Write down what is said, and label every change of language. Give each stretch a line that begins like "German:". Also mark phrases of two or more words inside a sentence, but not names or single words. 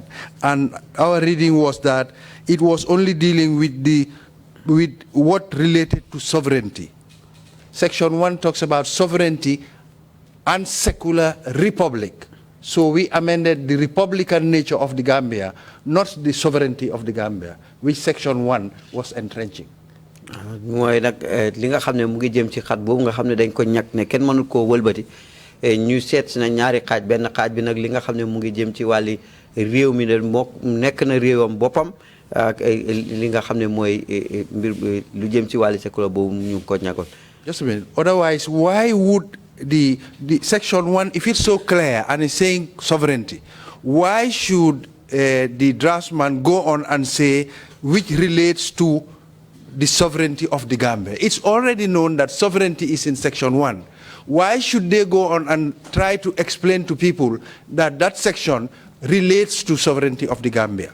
English: And our reading was that it was only dealing with what related to sovereignty. Section 1 talks about sovereignty and secular republic. So we amended the republican nature of the Gambia, not the sovereignty of the Gambia, which Section 1 was entrenching.
Wolof: Mooy nag li nga xam ne mu ngi jëm ci xat boobu nga xam ne dañ ko ñàkk ne kenn mënul koo wëlbati ñu seet si na ñaari xaaj benn xaaj bi nag li nga xam ne mu ngi jëm ci wàlli réew mi ne moo nekk na réewam boppam ak li nga xam ne mooy mbir lu jëm ci wàlli secular boobu ñu ko ñàkkoon.
English: Just a minute. Otherwise, why would the Section 1, if it's so clear and it's saying sovereignty, why should the draftsman go on and say which relates to the sovereignty of the Gambia? It's already known that sovereignty is in Section 1. Why should they go on and try to explain to people that that section relates to sovereignty of the Gambia?